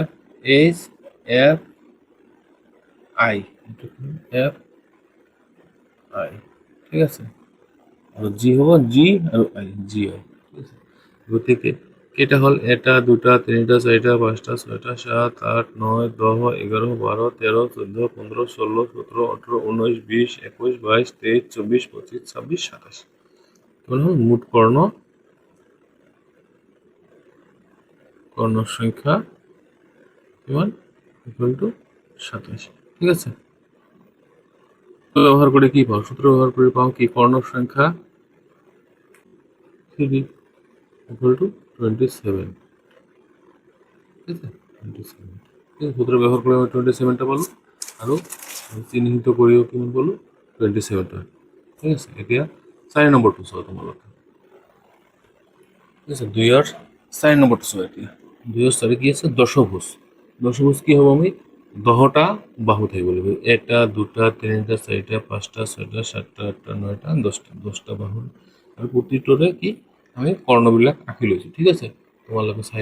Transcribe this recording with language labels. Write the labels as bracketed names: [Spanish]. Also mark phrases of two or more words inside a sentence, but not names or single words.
[Assamese] এইচ এফ আই এফ আই ঠিক আছে আৰু জি হ'ব জি আৰু আই জি আই ঠিক আছে গতিকে কেইটা হ'ল এটা দুটা তিনিটা চাৰিটা পাঁচটা ছয়টা সাত আঠ নয় 10 11 12 13 14 15 16 17 18 19 20 21 22 23 24 25 26 27 কিমান হ'ল মুঠ কর্ণ সংখ্যা কিমান [English] equal to [Assamese] 27 ঠিক আছে ব্যবহার করে কি পাও সূত্র ব্যবহার করে পাও কি কর্ণ সংখ্যা 3 [English] equal to [Assamese] 27 ঠিক আছে 27 সূত্র ব্যবহার করে আমি 27টা পালো আৰু চিহ্নিত কৰিও কিমান পালো 27টা ঠিক আছে এতিয়া 4 নম্বৰটো চাও তোমালোকে ঠিক আছে 2 আর 4 নম্বৰটো চাও এতিয়া 2 আর 4 কি আছে দশভুজ দশভুজ কি হ'ব আমি 10টা বাহু থাকিব লাগিব এটা দুটা তিনিটা চাৰিটা পাঁচটা ছয়টা সাতটা আঠটা নয়টা 10টা বাহু আৰু প্ৰতিটোৰে কি আমি কৰ্ণবিলাক আঁকি লৈছো ঠিক আছে তোমালোকে চাই